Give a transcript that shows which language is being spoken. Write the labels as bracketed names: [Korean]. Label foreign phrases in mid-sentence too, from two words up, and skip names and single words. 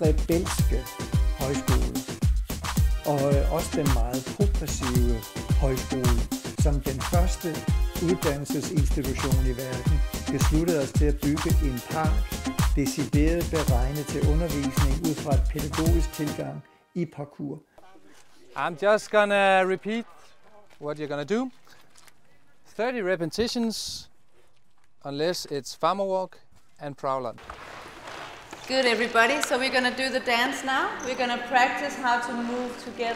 [Danish] rebelske højskole, og også den meget progressive højskole, som den første uddannelsesinstitution i verden besluttede os til at bygge en park, decideret beregnet til undervisning ud fra et pædagogisk tilgang i parkour. [English] I'm just gonna repeat what you're gonna do. 30 repetitions. Unless it's farmer walk and prowler. Good, everybody. So we're gonna do the dance now. We're gonna practice how to move together.